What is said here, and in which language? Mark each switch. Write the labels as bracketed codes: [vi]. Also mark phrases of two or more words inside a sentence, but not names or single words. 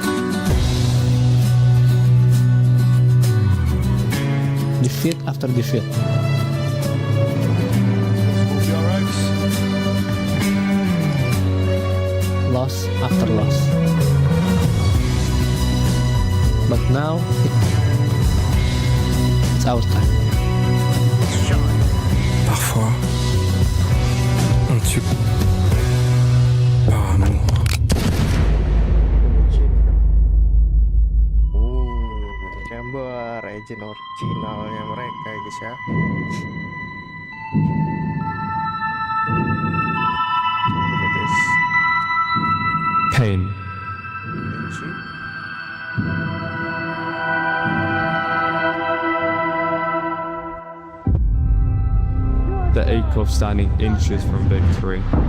[en] Defeat after defeat. Loss after loss. But now, it's our time. [fr] Parfois, on tue par amour. [id] Chamber agent originalnya mereka guys ya. [en] Pain. The ache of standing inches from victory.